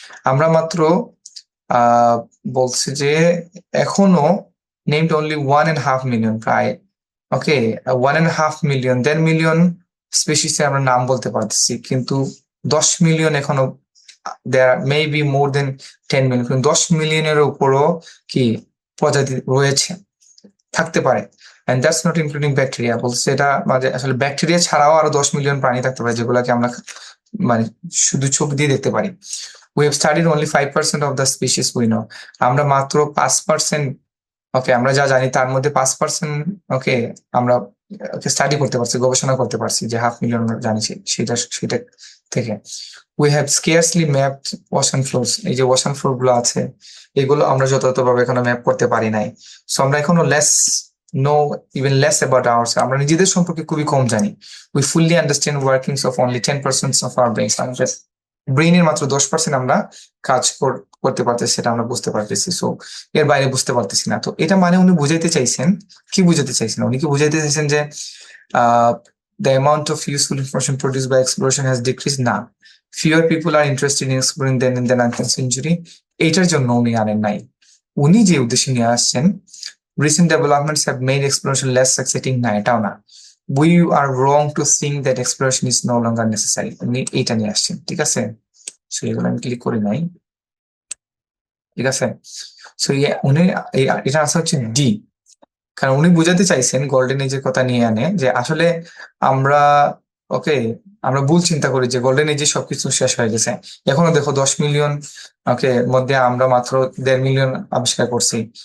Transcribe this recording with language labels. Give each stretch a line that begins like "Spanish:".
Bangla: আমরা মাত্র বলছি যে এখনো named only 1.5 million, প্রায় ওকে 1.5 million 10 মিলিয়ন স্পিসিস আমরা নাম বলতে পারতেছি, কিন্তু 10 মিলিয়ন এখনো
English: there may be more than
Bangla: 10 million, কিন্তু 10 মিলিয়নের উপরও কি প্রজাতি রয়েছে, থাকতে পারে।
English: and that's not including bacteria,
Bangla: বলছে এটা মানে আসলে ব্যাকটেরিয়া ছাড়াও আরো 10 মিলিয়ন প্রাণী থাকতে পারে যেগুলোকে আমরা মানে শুধু চোখ দিয়ে দেখতে পারি।
English: we have studied only 5% of the species we know.
Bangla: আমরা মাত্র 5% ওকে আমরা যা জানি তার মধ্যে 5% ওকে আমরা স্টাডি করতে পারছি, গবেষণা করতে পারছি, যে 500,000 আমরা জানি সেটা থেকে।
English: we have scarcely mapped ocean floors,
Bangla: এই যে ওশান ফ্লোর গুলো আছে এগুলো আমরা যথাযথভাবে এখনো ম্যাপ করতে পারি নাই। সো আমরা এখনো
English: know even less about ourselves,
Bangla: আমরা নিজেদের সম্পর্কে খুবই কম জানি।
English: we fully understand workings of only 10% of our brains,
Bangla: আমাদের ব্রেইনের মাত্র 10% আমরা কাজ করতে পারতেছি, সেটা আমরা বুঝতে পারতেছি। সো এর বাইরে বুঝতে পারতেছি না। তো এটা মানে উনি বুঝাইতে চাইছেন কি, বুঝাতে চাইছেন উনি কি বুঝাইতে চাইছেন যে
English: the amount of useful information produced by exploration has decreased? না, fewer people are interested in exploring than in the 19th century,
Bangla: এইটার জন্য উনি আনেন নাই। উনি যে উদ্দেশ্যে নিয়ে আসছেন
English: recent developments have made exploration less exciting, না এটাও না। we are wrong to think that exploration is no longer necessary,
Bangla: উনি এইটা নিয়ে আসছেন। ঠিক আছে, সো এগুলো আমি ক্লিক করি নাই। ঠিক আছে, সো উনি এটা আনসার হচ্ছে ডি, কারণ উনি বুঝাতে চাইছেন গোল্ডেন এজের কথা নিয়ে আনে যে আসলে আমরা ওকে আমরা ভুল চিন্তা করি যে গোল্ডেন এজে সবকিছু শেষ হয়ে গেছে। এখনো দেখো 10 মিলিয়ন ওকে মধ্যে আমরা মাত্র 1.5 মিলিয়ন আবিষ্কার করছি।